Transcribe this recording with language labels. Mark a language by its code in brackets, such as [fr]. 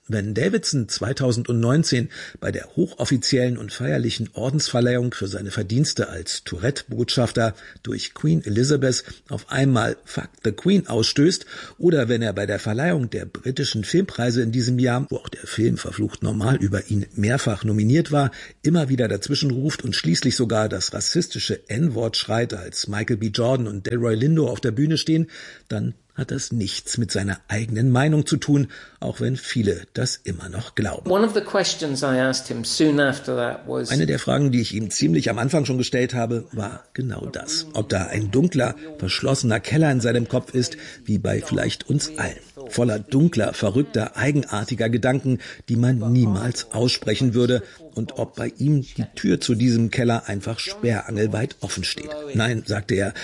[de] Wenn Davidson 2019 bei der hochoffiziellen und feierlichen Ordensverleihung für seine Verdienste als Tourette-Botschafter durch Queen Elizabeth auf einmal [en] Fuck the Queen [de] ausstößt oder wenn er bei der Verleihung der britischen Filmpreise in diesem Jahr, wo auch der Film Verflucht normal über ihn mehrfach nominiert war, immer wieder dazwischen ruft und schließlich sogar das rassistische N-Wort schreit, als Michael B. Jordan und Delroy Lindo auf der Bühne stehen, dann hat das nichts mit seiner eigenen Meinung zu tun, auch wenn viele das immer noch glauben. [en] One of the questions I asked him soon after that was, [de] eine der Fragen, die ich ihm ziemlich am Anfang schon gestellt habe, war genau das. Ob da ein dunkler, verschlossener Keller in seinem Kopf ist, wie bei vielleicht uns allen. Voller dunkler, verrückter, eigenartiger Gedanken, die man niemals aussprechen würde. Und ob bei ihm die Tür zu diesem Keller einfach sperrangelweit offen steht. Nein, sagte er.